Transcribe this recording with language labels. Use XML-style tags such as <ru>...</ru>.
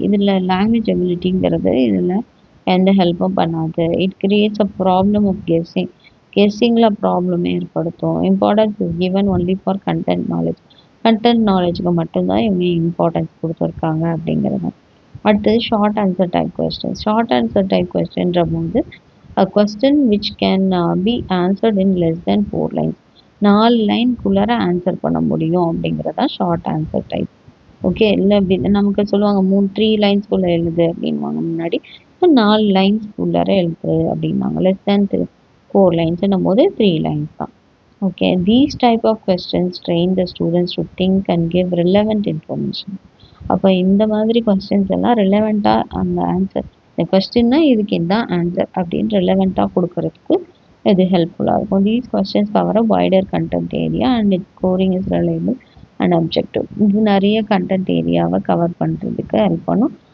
<ta>இதில் லாங்குவேஜ் எபிலிட்டிங்கிறது இதில் எந்த ஹெல்ப்பும் பண்ணாது.</ta> <en>it creates a problem of கெஸ்ஸிங்கில்</en> <ta>problem ஏற்படுத்தும்.</ta> <en>importance is given only for content</en> <ta>நாலேஜுக்கு மட்டும்தான் இவங்க இம்பார்ட்டன்ஸ் கொடுத்துருக்காங்க அப்படிங்கிறது. அடுத்தது short answer type question. Short answer type கொஸ்டின்ற போது</ta> <en>a question which can be answered in less than 4 lines.</en> <ta>4 லைன்குள்ளார answer பண்ண முடியும் அப்படிங்கிறதா ஷார்ட் ஆன்சர் டைப். ஓகே, இல்லை நமக்கு சொல்லுவாங்க 3 லைன்ஸ்குள்ளே எழுது அப்படின்வாங்க முன்னாடி. இப்போ 4 லைன்ஸ்குள்ளார எழுது அப்படின்னாங்க. லெஸ் தேன் 4 லைன்ஸ்ன்னும் போது 3 லைன்ஸ் தான்.</ta> <en>Okay, these type of questions train the students to think and give relevant information.</en> <ta>அப்போ இந்த மாதிரி கொஸ்டின்ஸ் எல்லாம் ரிலவெண்ட்டாக அந்த ஆன்சர், இந்த கொஸ்டின்னா இதுக்கு இதுதான் ஆன்சர் அப்படின்னு ரிலவெண்ட்டாக கொடுக்கறதுக்கு இது ஹெல்ப்ஃபுல்லாக இருக்கும்.</ta> <en>These questions cover a wider content area and it's scoring is reliable and objective.</en> <ta>இது நிறைய கண்டென்ட் ஏரியாவை கவர் பண்ணுறதுக்கு ஹெல்ப் பண்ணும்.</ta>